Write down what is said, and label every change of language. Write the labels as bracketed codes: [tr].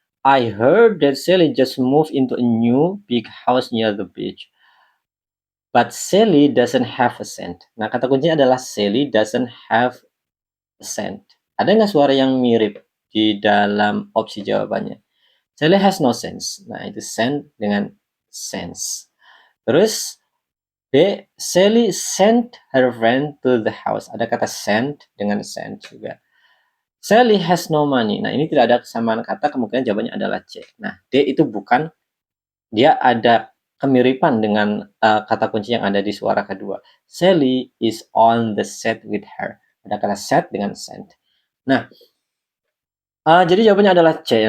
[en] I heard that Sally just moved into a new big house near the beach. But Sally doesn't have a cent. [id] Nah, kata kuncinya adalah [en] Sally doesn't have a cent. [id] Ada nggak suara yang mirip di dalam opsi jawabannya? [en] Sally has no sense. [id] Nah, itu cent dengan sense. Terus [en] B, Sally sent her friend to the house. [id] Ada kata sent dengan sent juga. [en] Sally has no money. [id] Nah, ini tidak ada kesamaan kata, kemungkinan jawabannya adalah C. Nah, D itu bukan, dia ada kemiripan dengan kata kunci yang ada di suara kedua. [en] Sally is on the set with her. [id] Ada kata set dengan sent. Nah, jadi jawabannya adalah C.